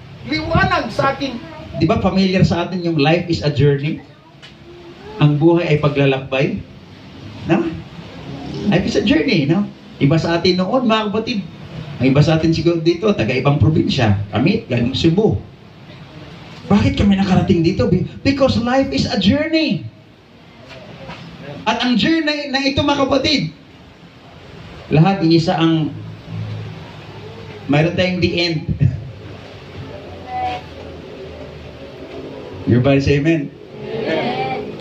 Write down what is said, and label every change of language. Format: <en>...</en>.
<tl>Liwanag sa akin. Di ba familiar sa atin yung</tl> <en>life is a journey?</en> <tl>Ang buhay ay paglalakbay. No?</tl> <en>Life is a journey,</en> <tl>no? Iba sa atin noon, mga kapatid. Ang iba sa atin siguro dito, taga-ibang probinsya. Kami, galing Cebu. Bakit kami nakarating dito?</tl> <en>Because life is a journey.</en> <tl>At ang journey na ito, mga kapatid, lahat iisa ang mayroon tayong</tl> <en>the end. Everybody say amen. Amen.</en>